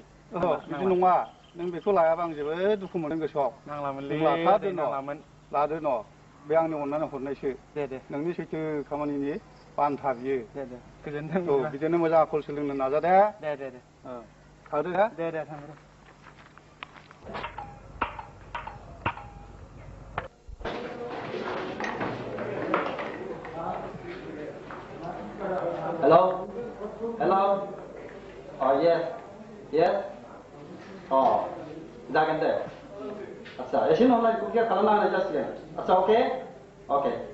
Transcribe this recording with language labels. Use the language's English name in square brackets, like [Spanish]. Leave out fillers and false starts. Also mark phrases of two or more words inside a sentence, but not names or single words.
[Bodo] बिदि नङा नों बेखौ लायाबा आं जोबोद दुखु मोनदों गोसोआव नांलामोनलै लाथारदो नांलामोन लादो न' बे आंनि अननानै हरनायसो दे नोंनि सैथो खामानिनि बान्था बियो दे गोजोनथों औ बिदिनो मोजां आखल सोलोंनो नाजा दे दे थादो हा दे थांदो [English] Hello? Hello? Oh, yes. Yes? [Bodo] Oh, जागोन दे आच्छा एसे उनावलाय बुकिं खालामनानै जासिगोन आच्छा [English] okay okay